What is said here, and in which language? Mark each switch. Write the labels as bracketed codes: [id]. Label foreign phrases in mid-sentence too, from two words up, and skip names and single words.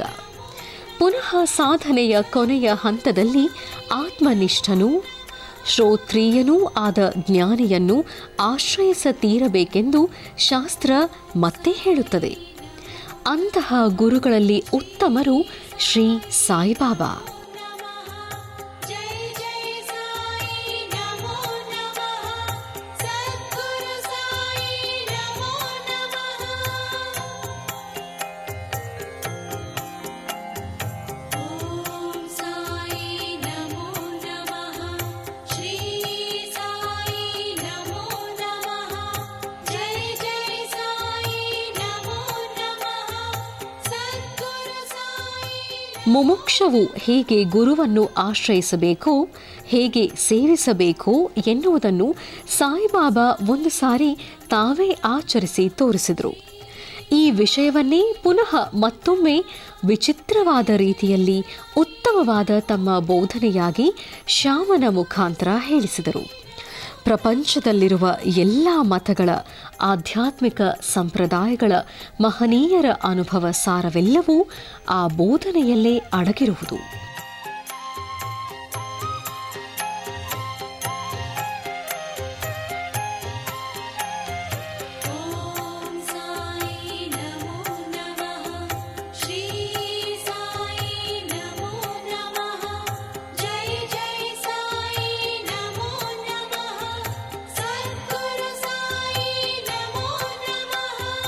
[kn] ಪುನಃ ಸಾಧನೆಯ ಕೊನೆಯ ಹಂತದಲ್ಲಿ ಆತ್ಮನಿಷ್ಠನೂ ಶ್ರೋತ್ರಿಯನೂ ಆದ ಜ್ಞಾನಿಯನ್ನು ಆಶ್ರಯಿಸತೀರಬೇಕೆಂದು ಶಾಸ್ತ್ರ ಮತ್ತೆ ಹೇಳುತ್ತದೆ. ಅಂತಹ ಗುರುಗಳಲ್ಲಿ ಉತ್ತಮರು ಶ್ರೀ ಸಾಯಿಬಾಬಾ. [sa] जय जय साई नमो नमः, सद्गुरु साई नमो नमः। ओम साई नमो नमः, श्री साई नमो नमः, जय जय साई नमो नमः, सद्गुरु साई। [kn] ಮುಮುಕ್ಷವು ಹೇಗೆ ಗುರುವನ್ನು ಆಶ್ರಯಿಸಬೇಕೋ, ಹೇಗೆ ಸೇವಿಸಬೇಕೋ ಎನ್ನುವುದನ್ನು ಸಾಯಿಬಾಬಾ ಒಂದು ಸಾರಿ ತಾವೇ ಆಚರಿಸಿ ತೋರಿಸಿದರು. ಈ ವಿಷಯವನ್ನೇ ಪುನಃ ಮತ್ತೊಮ್ಮೆ ವಿಚಿತ್ರವಾದ ರೀತಿಯಲ್ಲಿ ಉತ್ತಮವಾದ ತಮ್ಮ ಬೋಧನೆಯಾಗಿ ಶ್ಯಾಮನ ಮುಖಾಂತರ ಹೇಳಿಸಿದರು. ಪ್ರಪಂಚದಲ್ಲಿರುವ ಎಲ್ಲ ಮತಗಳ ಆಧ್ಯಾತ್ಮಿಕ ಸಂಪ್ರದಾಯಗಳ ಮಹನೀಯರ ಅನುಭವ ಸಾರವೆಲ್ಲವೂ ಆ ಬೋಧನೆಯಲ್ಲೇ ಅಡಗಿರುವುದು. [sa] ओम साई नमो नमः, श्री साई नमो नमः, जय जय साई नमो नमः, सद्गुरु साई नमो नमः।